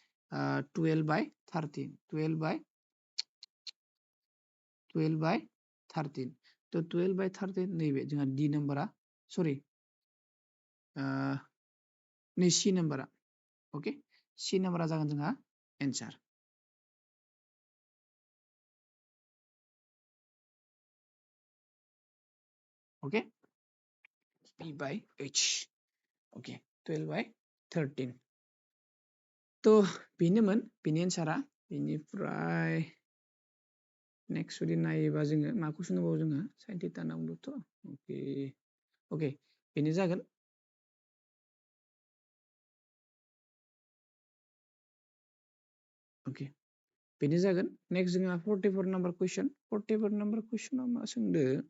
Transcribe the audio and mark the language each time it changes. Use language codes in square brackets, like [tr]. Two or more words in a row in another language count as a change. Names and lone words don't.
[brx] 12/13 थ' 12/13 नैबे जोंहा डि नाम्बारा सरि नै सि नाम्बारा ओके सि नाम्बारा जागोन जोंहा एन्सार [en] Okay, p by h. Okay, 12 by 13. [brx] तो बेनोमोन बेनि एन्सारा बेनिफ्राय नेक्स्ट जुदि नायोबा जोङो मा कुइसन दंबावो जोंहा [en] sin theta [brx] होनना बुंदोंथ' अके बेनो जागोन अके बेनो जागोन नेक्स्ट जोंहा 44 [en] number question [brx] 44 [en] number question [brx] मा सोंदो